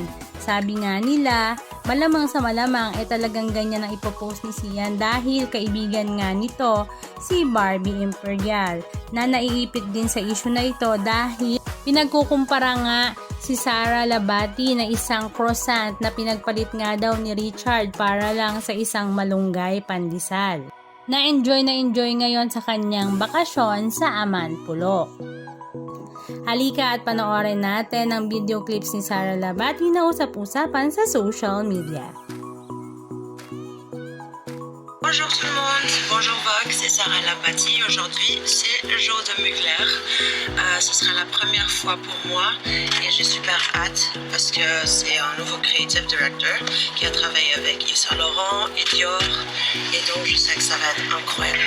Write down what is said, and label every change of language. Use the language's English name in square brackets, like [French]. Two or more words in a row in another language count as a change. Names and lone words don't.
[Filipino] Sabi nga nila, malamang sa malamang talagang ganyan ang ipopost ni Sian dahil kaibigan nga nito si Barbie Imperial na naiipit din sa issue na ito dahil pinagkukumpara nga si Sara Labati na isang croissant na pinagpalit nga daw ni Richard para lang sa isang malunggay pandesal. Na-enjoy ngayon sa kanyang bakasyon sa Amanpulo. Halika at panoorin natin ang [English] video clips [Filipino] ni Sara Labati na usap-usapan sa [English] social media. [French] Bonjour tout le monde, bonjour Vogue, c'est Sarah Labati. Aujourd'hui, c'est le jour de Mugler. Ce sera la première fois pour moi et j'ai super hâte parce que c'est un nouveau [English] creative director [French] qui a travaillé avec Yves Saint Laurent et Dior et donc je sais que ça va être incroyable.